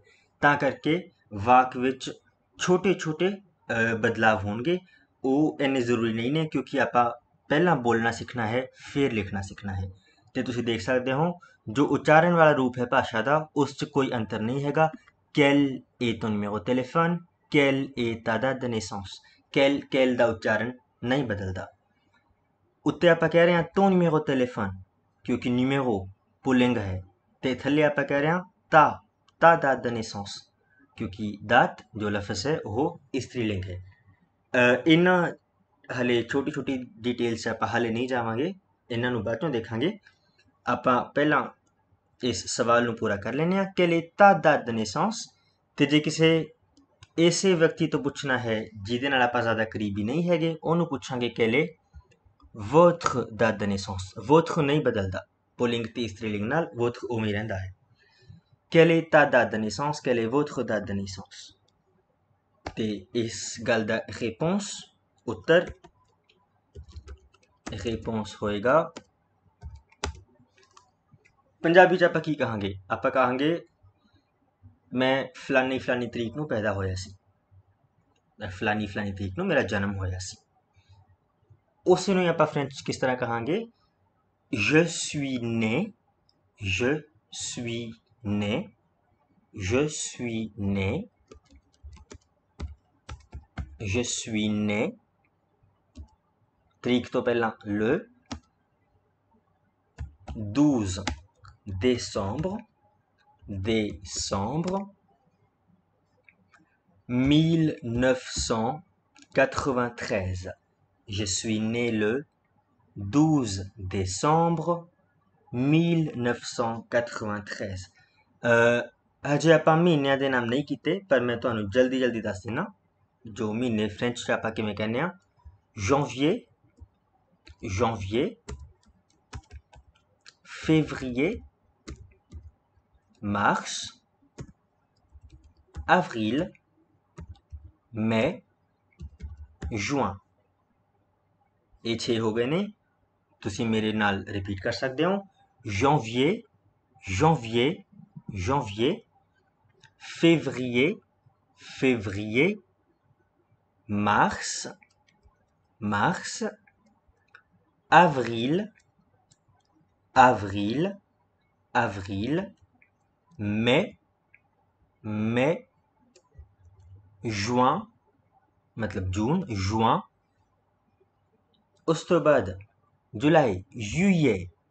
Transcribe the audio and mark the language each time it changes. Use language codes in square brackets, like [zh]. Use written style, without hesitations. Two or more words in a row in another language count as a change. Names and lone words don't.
[pa] ਤਾਂ ਕਰਕੇ ਵਾਕ ਵਿੱਚ ਛੋਟੇ ਛੋਟੇ ਬਦਲਾਵ ਹੋਣਗੇ। ਉਹ ਇੰਨੇ ਜ਼ਰੂਰੀ ਨਹੀਂ ਨੇ ਕਿਉਂਕਿ ਆਪਾਂ ਪਹਿਲਾਂ ਬੋਲਣਾ ਸਿੱਖਣਾ ਹੈ ਫਿਰ ਲਿਖਣਾ ਸਿੱਖਣਾ ਹੈ। ਤੇ ਤੁਸੀਂ ਦੇਖ ਸਕਦੇ ਹੋ ਜੋ ਉਚਾਰਨ ਵਾਲਾ ਰੂਪ ਹੈ ਭਾਸ਼ਾ ਦਾ ਉਸ 'ਚ ਕੋਈ ਅੰਤਰ ਨਹੀਂ ਹੈਗਾ। [fr] quel est ton numéro de téléphone, quelle est ta date de naissance, quel [pa] ਦਾ ਉਚਾਰਨ ਨਹੀਂ ਬਦਲਦਾ। ਉੱਤੇ ਆਪਾਂ ਕਹਿ ਰਹੇ ਹਾਂ [fr] ton numéro de téléphone [pa] ਕਿਉਂਕਿ ਨਿਊਮੇਰੋ ਪੁਲਿੰਗ ਹੈ ਤੇ ਥੱਲੇ ਆਪਾਂ ਕਹਿ ਰਹੇ ਹਾਂ [fr] ta date de naissance [pa] ਕਿਉਂਕਿ ਦਾਤ ਜੋ ਲਫ਼ਜ਼ ਹੈ ਉਹ ਇਸਤਰੀਲਿੰਗ ਹੈ। ਇਹਨਾਂ ਹਲੇ ਛੋਟੀ ਛੋਟੀ ਡਿਟੇਲਸ ਆਪਾਂ ਹਲੇ ਨਹੀਂ ਜਾਵਾਂਗੇ, ਇਹਨਾਂ ਨੂੰ ਬਾਅਦ ਚੋਂ ਦੇਖਾਂਗੇ। ਆਪਾਂ ਪਹਿਲਾਂ ਇਸ ਸਵਾਲ ਨੂੰ ਪੂਰਾ ਕਰ ਲੈਂਦੇ ਹਾਂ [fr] quelle est ta date de naissance। [pa] ਤੇ ਜੇ ਕਿਸੇ ਐਸੇ ਵਿਅਕਤੀ ਤੋਂ ਪੁੱਛਣਾ ਹੈ ਜਿਹਦੇ ਨਾਲ ਆਪਾਂ ਜ਼ਿਆਦਾ ਕਰੀਬੀ ਨਹੀਂ ਹੈਗੇ ਉਹਨੂੰ ਪੁੱਛਾਂਗੇ [fr] quelle est votre date de naissance। [pa] votre ਨਹੀਂ ਬਦਲਦਾ ਪੁਲਿੰਗ ਤੇ ਇਸਤਰੀਲਿੰਗ ਨਾਲ, votre ਉਵੇਂ ਰਹਿੰਦਾ ਹੈ। [fr] quelle est ta date de naissance, quelle est votre date de naissance। [pa] ਤੇ ਇਸ ਗੱਲ ਦਾ ਉੱਤਰ ਹੋਏਗਾ ਪੰਜਾਬੀ 'ਚ ਆਪਾਂ ਕੀ ਕਹਾਂਗੇ। ਆਪਾਂ ਕਹਾਂਗੇ ਮੈਂ ਫਲਾਨੀ ਤਰੀਕ ਨੂੰ ਪੈਦਾ ਹੋਇਆ ਸੀ, ਫਲਾਨੀ ਤਰੀਕ ਨੂੰ ਮੇਰਾ ਜਨਮ ਹੋਇਆ ਸੀ। ਉਸੇ ਨੂੰ ਆਪਾਂ ਫ੍ਰੈਂਚ 'ਚ ਕਿਸ ਤਰ੍ਹਾਂ ਕਹਾਂਗੇ [fr] je suis né, je suis né, je suis né, je suis né। [pa] ਤਰੀਕ ਤੋਂ ਪਹਿਲਾਂ [fr] le 12 décembre, décembre 1993. Je suis né le 12 décembre 1993. [pa] ਹਜੇ ਆਪਾਂ ਮਹੀਨਿਆਂ ਦੇ ਨਾਮ ਨਹੀਂ ਕੀਤੇ, ਪਰ ਮੈਂ ਤੁਹਾਨੂੰ ਜਲਦੀ ਜਲਦੀ ਦੱਸ ਦਿੰਦਾ ਜੋ ਮਹੀਨੇ ਫ੍ਰੈਂਚ 'ਚ ਆਪਾਂ ਕਿਵੇਂ ਕਹਿੰਦੇ ਆ। [fr] janvier, février, mars, avril, mai, juin। [pa] ਇਹ 6 ਹੋ ਗਏ ਨੇ। ਤੁਸੀਂ ਮੇਰੇ ਨਾਲ ਰਿਪੀਟ ਕਰ ਸਕਦੇ ਹੋ। [fr] janvier, février, mars, avril, mai, juin, [pa] ਮਤਲਬ ਜੂਨ, [fr] juin। [pa] ਉਸ ਤੋਂ ਬਾਅਦ जुलाई, juillet,